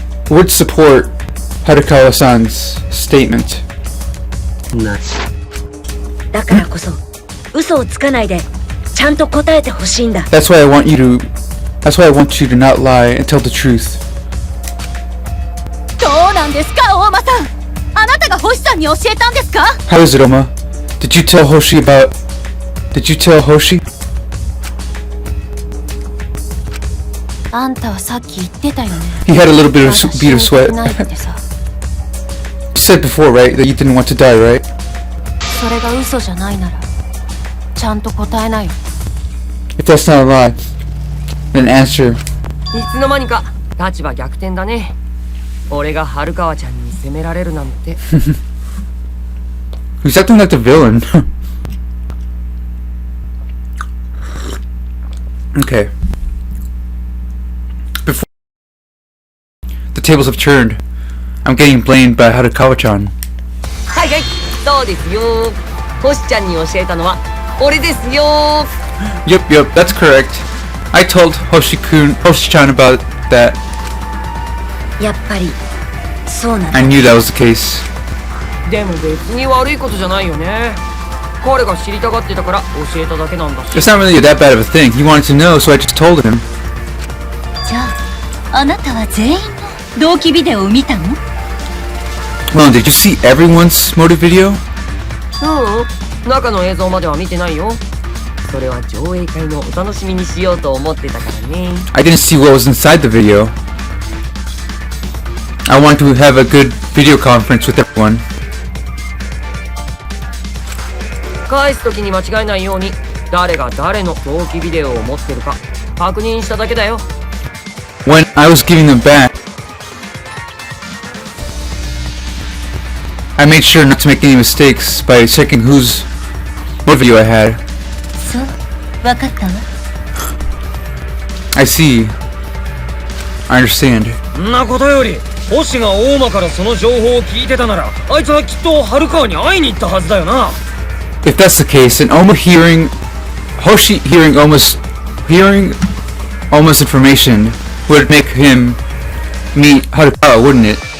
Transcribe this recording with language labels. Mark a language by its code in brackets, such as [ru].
[en] would support Harukawa-san's statement. [ja] ない。だからこそ嘘をつかないでちゃんと答えてほしいんだ。 [en] That's why I want you to not lie and tell the truth. [ja] どうなんですか、大間さん。あなたが星さんに教えたんですか？ [en] How is it, Oma? Did you tell Hoshi? [ja] あんたはさっき言ってたよね。 [en] He had a little bit of [ja] 私 [en] bead of [ja] 死にた [en] sweat. [ja] くないってさ。 [en] You said before, right, that you didn't want to die, right? [ja] それが嘘じゃないならちゃんと答えなよ。 [en] If that's not a lie, then answer. [ja] いつの間にか立場逆転だね。俺が春川ちゃんに責められるなんて。 [en] He's acting like the villain. Okay. Before the tables have turned, I'm getting blamed by Harukawa-chan. [ja] はいはい、そうですよ。星ちゃんに教えたのは俺ですよ。 [en] Yep, that's correct. I told Hoshi-chan about that. [ja] やっぱりそうなんだ。 [en] I knew that was the case. [ja] でも別に悪いことじゃないよね。彼が知りたがってたから教えただけなんだし。 [en] It's not really that bad of a thing. He wanted to know, so I just told him. [ja] じゃあ、あなたは全員の同期ビデオを見たの？ [en] Well, did you see everyone's motive video? [ja] 中の映像までは見てないよ。それは上映会のお楽しみにしようと思ってたからね。 [en] I didn't see what was inside the video. I want to have a good video conference with everyone. [ja] 返す時に間違えないように誰が誰の同期ビデオを持ってるか確認しただけだよ。 [en] When I was giving them back, I made sure not to make any mistakes by checking whose motive video I had. [ja] そう、わかったわ。 [en] I see. I understand. [ja] んなことより星が大間からその情報を聞いてたなら、あいつはきっと春川に会いに行ったはずだよな。 [en] If that's the case, then Hoshi hearing Oma's information would make him meet Harukawa, wouldn't it?